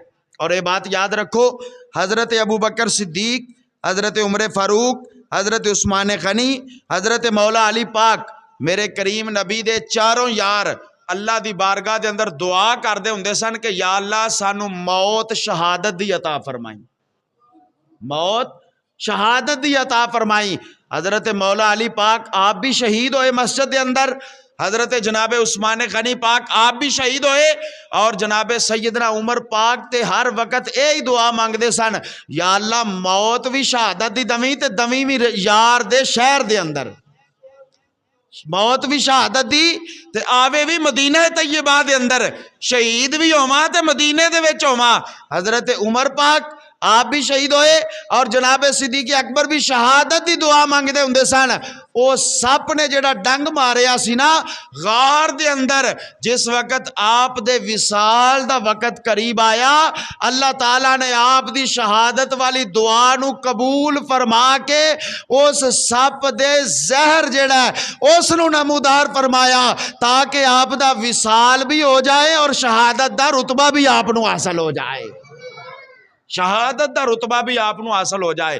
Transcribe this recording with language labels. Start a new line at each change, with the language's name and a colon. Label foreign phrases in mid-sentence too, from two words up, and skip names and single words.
Punjabi: اور یہ بات یاد رکھو، حضرت ابو بکر صدیق، حضرت عمر فاروق، حضرت عثمان غنی، حضرت مولا علی پاک، میرے کریم نبی دے چاروں یار اللہ دی بارگاہ دے اندر دعا کر دے ہوندے سن کہ یا اللہ سانو موت شہادت دی عطا فرمائی، موت شہادت دی عطا فرمائی۔ حضرت مولا علی پاک آپ بھی شہید ہوئے مسجد دے اندر، حضرت جناب عثمان غنی پاک آپ بھی شہید ہوئے، اور جناب سیدنا عمر پاک تے ہر وقت یہی دعا مانگ دے سن یا اللہ موت بھی شہادت دی دمی تے دمی بھی یار دے شہر دے اندر، موت بھی شہادت دی تے آوے بھی مدینہ طیبہ دے اندر، شہید بھی ہوما تے مدینہ دے وچ ہوما۔ حضرت عمر پاک آپ بھی شہید ہوئے اور جناب صدیق اکبر بھی شہادت دی دعا مانگ دے ہوندے سن۔ او سپ نے جڑا ڈنگ ماریا سی نا غار دے اندر، جس وقت آپ دے وصال دا وقت قریب آیا، اللہ تعالیٰ نے آپ دی شہادت والی دعا نو قبول فرما کے اس سپ دے زہر جڑا ہے اس نو نمودار فرمایا تاکہ آپ دا وصال بھی ہو جائے اور شہادت دا رتبہ بھی آپ نو حاصل ہو جائے، شہادت دا رتبہ بھی آپ نو حاصل ہو جائے۔